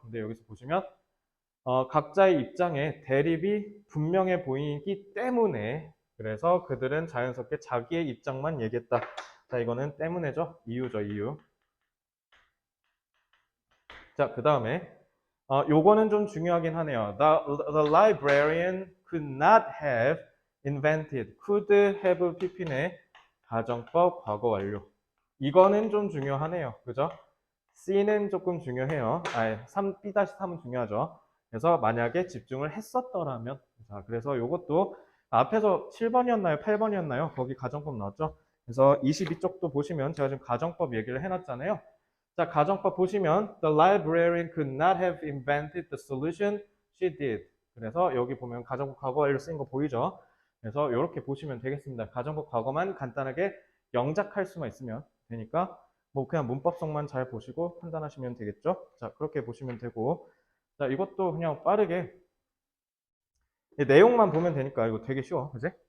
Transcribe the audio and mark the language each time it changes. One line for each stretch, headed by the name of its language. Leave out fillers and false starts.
Korean: 근데 여기서 보시면 각자의 입장에 대립이 분명해 보이기 때문에 그래서 그들은 자연스럽게 자기의 입장만 얘기했다. 자, 이거는 때문에죠. 이유죠, 이유. 자, 그 다음에 요거는 좀 중요하긴 하네요.
English: The librarian could not have invented, could have pp네
Korean: 가정법 과거 완료. 이거는 좀 중요하네요. 그죠? C는 조금 중요해요. B-3은 중요하죠. 그래서 만약에 집중을 했었더라면 자, 그래서 요것도 앞에서 7번이었나요? 8번이었나요? 거기 가정법 나왔죠? 그래서 22쪽도 보시면 제가 지금 가정법 얘기를 해놨잖아요. 자, 가정법 보시면
English: The librarian could not have invented the solution she did.
Korean: 그래서 여기 보면 가정법 과거 완료 쓰인 거 보이죠? 그래서 이렇게 보시면 되겠습니다. 가정법 과거만 간단하게 영작할 수만 있으면 되니까 뭐 그냥 문법성만 잘 보시고 판단하시면 되겠죠? 자, 그렇게 보시면 되고 자, 이것도 그냥 빠르게 내용만 보면 되니까 이거 되게 쉬워. 그지?